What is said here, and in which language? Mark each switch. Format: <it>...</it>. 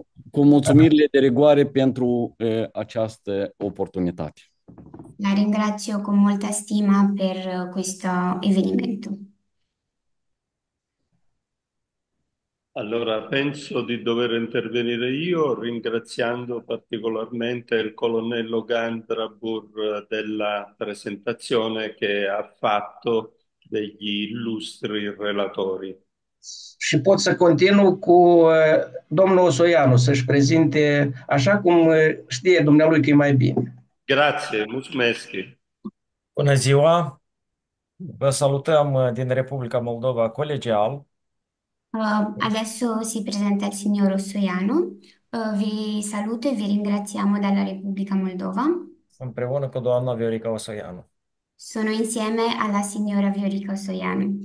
<ro>Cu mulțumirile de rigoare pentru această oportunitate.</ro> <it>La ringrazio con molta stima per questo avvenimento. Allora, penso di dover intervenire io ringraziando particolarmente il colonnello Gandrabur della presentazione che ha fatto degli illustri relatori.</it> <ro>Și pot să continu cu domnul Osoianu să-și prezinte așa cum știe dumnealui că e mai bine.</ro> <it>Grazie, mulțumesc.</it> <ro>Bună ziua! Vă salutăm din Republica Moldova colegial.</ro> <it>Adesso si presenta il signor Ossoianu. Vi saluto e vi ringraziamo dalla Repubblica Moldova.</it> <ro>Împreună cu doamna Viorica Osoianu.</ro> <it>Sono insieme alla signora Viorica Ossoianu.</it>